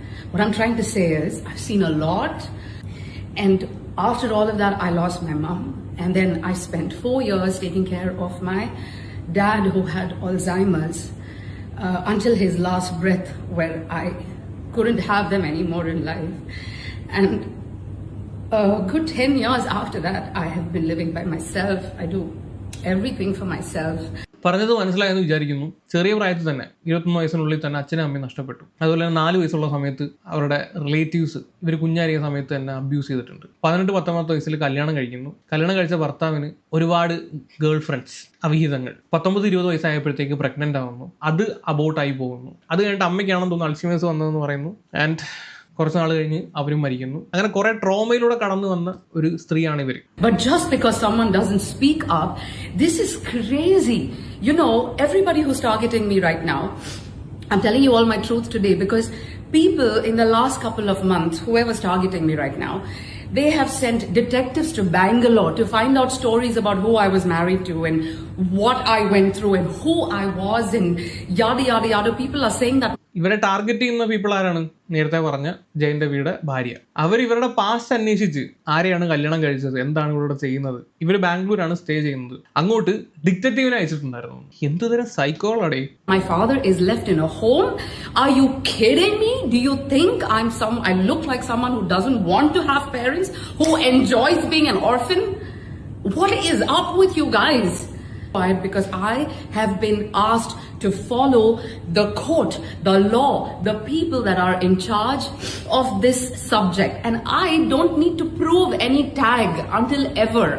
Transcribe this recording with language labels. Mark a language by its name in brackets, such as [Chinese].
[English] What I'm trying to say is I've seen a lot, and after all of that I lost my mom, and then I spent 4 years taking care of my dad who had Alzheimer's until his last breath, where I couldn't have them anymore in life. And a good 10 years after that I have been living by myself. I do everything for myself. [Malayalam] പറഞ്ഞത് മനസ്സിലായെന്ന് വിചാരിക്കുന്നു. ചെറിയ പ്രായത്തിൽ തന്നെ 21 വയസ്സിനുള്ളിൽ തന്നെ അച്ഛനും അമ്മയും നഷ്ടപ്പെട്ടു. അതുപോലെ തന്നെ 4 വയസ്സുള്ള സമയത്ത് അവരുടെ റിലേറ്റീവ്സ് ഇവർ കുഞ്ഞാരിയ സമയത്ത് തന്നെ അബ്യൂസ് ചെയ്തിട്ടുണ്ട്. 18-19 വയസ്സിൽ കല്യാണം കഴിക്കുന്നു. കല്യാണം കഴിച്ച ഭർത്താവിന് ഒരുപാട് ഗേൾ ഫ്രണ്ട്സ്, അവിഹിതങ്ങൾ. 19-20 വയസ്സായപ്പോഴത്തേക്ക് പ്രഗ്നന്റ് ആവുന്നു. അത് അബോട്ടായി പോകുന്നു. അത് കഴിഞ്ഞിട്ട് അമ്മയ്ക്കാണെന്ന് തോന്നുന്നു അൾഷിമേഴ്സ് വന്നതെന്ന് പറയുന്നു. ആൻഡ് കുറച്ച് നാൾ കഴിഞ്ഞ് അവരും മരിക്കുന്നു. അങ്ങനെ കുറെ ട്രോമയിലൂടെ കടന്നു വന്ന ഒരു സ്ത്രീയാണ് ഇവർ. [English] But just because someone doesn't speak up, this is crazy. You know, everybody who's targeting me right now, I'm telling you all my truth today, because people in the last couple of months, whoever's targeting me right now, they have sent detectives to Bangalore to find out stories about who I was married to and what I went through and who I was and yada yada yada. People are saying that. [Malayalam] ഇവരെ target ചെയ്യുന്ന people ആരാണ്? നേരത്തെ പറഞ്ഞ ജയൻ രവിയുടെ ഭാര്യ. അവർ ഇവരുടെ past അന്വേഷിച്ച് ആരെയാണ് കല്യാണം കഴിച്ചത്, എന്താണ് ഇവരുടെ ചെയ്യുന്നത്. ഇവർ ബാംഗ്ലൂരാണ് സ്റ്റേ ചെയ്യുന്നത്. അങ്ങോട്ട് ഡിറ്റക്റ്റീവിനെ അയച്ചിട്ടുണ്ടായിരുന്നു. എന്തുതരം സൈക്കോളാടേ. [English] My father is left in a home. Are you kidding me? Do you think I look like someone who doesn't want to have parents, who enjoys being an orphan? What is up with you guys? Because I have been asked to follow the court, the law, the people that are in charge of this subject, and I don't need to prove any tag until ever.